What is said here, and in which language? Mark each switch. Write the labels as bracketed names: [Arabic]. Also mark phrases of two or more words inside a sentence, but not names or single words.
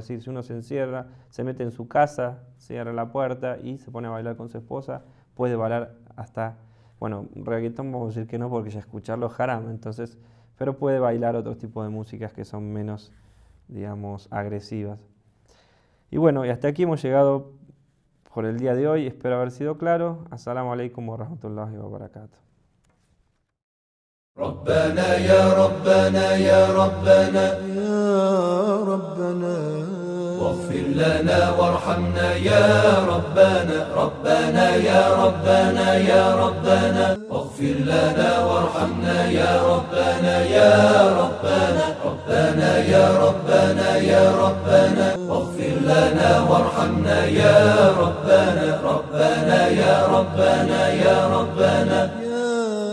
[Spanish] Es decir, si uno se encierra, se mete en su casa, cierra la puerta y se pone a bailar con su esposa, puede bailar hasta, bueno, reggaetón vamos a decir que no porque ya escucharlo es haram, entonces, pero puede bailar otros tipos de músicas que son menos, digamos, agresivas. Y bueno, y hasta aquí hemos llegado por el día de hoy, espero haber sido claro. [Arabic] السلام عليكم ورحمة الله وبركاته. ربنا يا ربنا يا ربنا يا ربنا واغفر لنا وارحمنا يا ربنا ربنا يا ربنا يا ربنا واغفر لنا وارحمنا وارحمنا يا ربنا يا ربنا ربنا يا ربنا يا ربنا واغفر لنا وارحمنا يا ربنا ربنا يا ربنا يا ربنا